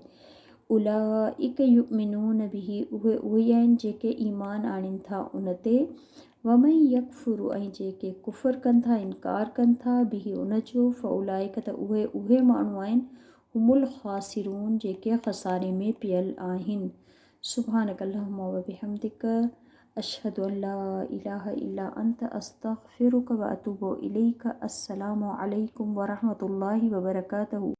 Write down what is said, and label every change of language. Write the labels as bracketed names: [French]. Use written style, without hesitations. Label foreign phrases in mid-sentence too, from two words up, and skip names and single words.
[Arabic] أولئك يؤمنون به [Sindhi] उहे ई आहिनि जेके ईमान आणीनि था उन ते। [Arabic] ومن يكفر [Sindhi] ऐं जेके कुफ़र कनि था इनकार कनि था बिही उन जो फ़उलाइक त उहे माण्हू आहिनि [Arabic] هم الخاسرون [Sindhi] जेके ख़सारे में पियल आहिनि। [Arabic] سبحانك اللهم وبحمدك أشهد أن لا إله إلا أنت أستغفرك وأتوب إليك. السلام عليكم ورحمة الله وبركاته.